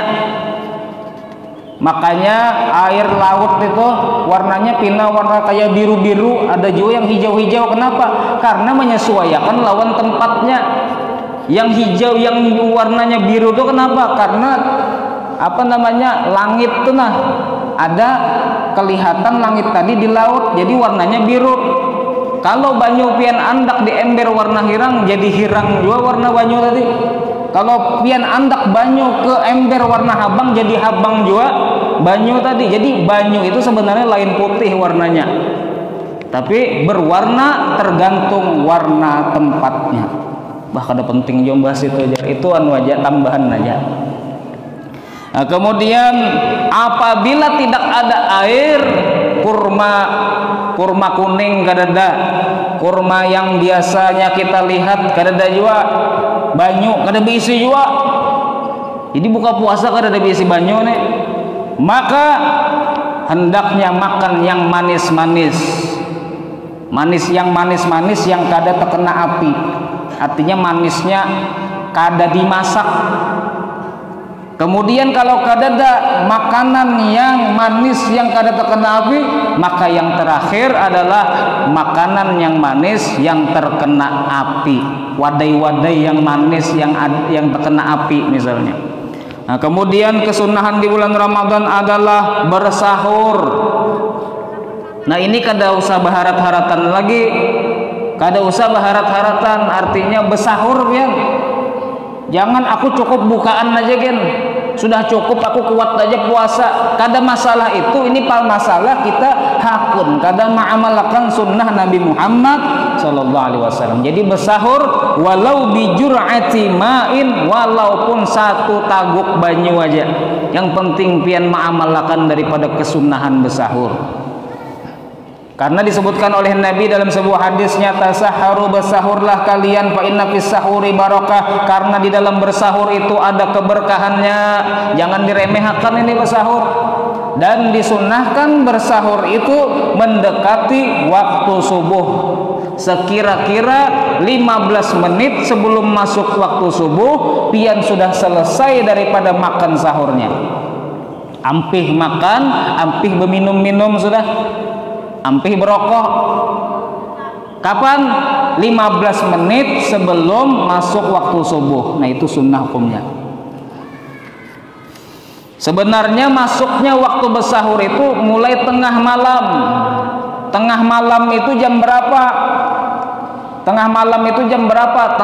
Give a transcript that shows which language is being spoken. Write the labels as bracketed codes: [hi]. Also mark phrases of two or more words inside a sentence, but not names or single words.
[bjn] Makanya air laut itu warnanya pina warna kayak biru-biru, ada juga yang hijau-hijau. [id] Kenapa? Karena menyesuaikan lawan tempatnya. Yang hijau yang warnanya biru itu kenapa? Karena apa namanya, langit tuh nah ada kelihatan langit tadi di laut, jadi warnanya biru. [bjn] Kalau banyu pian andak di ember warna hirang, jadi hirang juga warna banyu tadi. Kalau pian andak banyu ke ember warna habang, jadi habang juga banyu tadi. Jadi banyu itu sebenarnya lain putih warnanya, tapi berwarna tergantung warna tempatnya. [id] Bahkan ada penting jombas itu aja, itu anu aja, tambahan aja. [bjn] Nah, kemudian apabila tidak ada air, kurma kuning kadada, kurma yang biasanya kita lihat kadada juga, banyu kada diisi juga. Jadi buka puasa kada diisi banyu nih. [id] Maka hendaknya makan yang manis-manis. [bjn] Yang manis-manis yang kada terkena api. Artinya manisnya kada dimasak. [id] Kemudian kalau kadada makanan yang manis yang kada terkena api, maka yang terakhir adalah makanan yang manis yang terkena api. [bjn] Wadai-wadai yang manis yang terkena api misalnya. [id] Nah, kemudian kesunahan di bulan Ramadan adalah bersahur. [bjn] Nah, ini kada usah berharap-haratan lagi. Kada usah berharap-haratan, artinya bersahur ya. Jangan aku cukup bukaan aja gen, sudah cukup aku kuat aja puasa. Kada masalah itu, ini masalah kita hakun kada ma'amalakan sunnah Nabi Muhammad SAW. Jadi bersahur [ar] walau bijur'ati ma'in, [bjn] walaupun satu taguk banyu aja. Yang penting pian ma'amalakan daripada kesunahan bersahur. [id] Karena disebutkan oleh Nabi dalam sebuah hadisnya, tasaharu, bersahurlah kalian, [ar] fa inna fis sahuri barakah, [id] karena di dalam bersahur itu ada keberkahannya. Jangan diremehkan ini bersahur. Dan disunnahkan bersahur itu mendekati waktu subuh. [bjn] Sekira-kira 15 menit sebelum masuk waktu subuh, pian sudah selesai daripada makan sahurnya. Ampih makan, ampih berminum-minum sudah. Ampih berokok. [id] Kapan? 15 menit sebelum masuk waktu subuh. Nah, itu sunnah hukumnya. Sebenarnya masuknya waktu bersahur itu mulai tengah malam. Tengah malam itu jam berapa? Tengah malam itu jam berapa?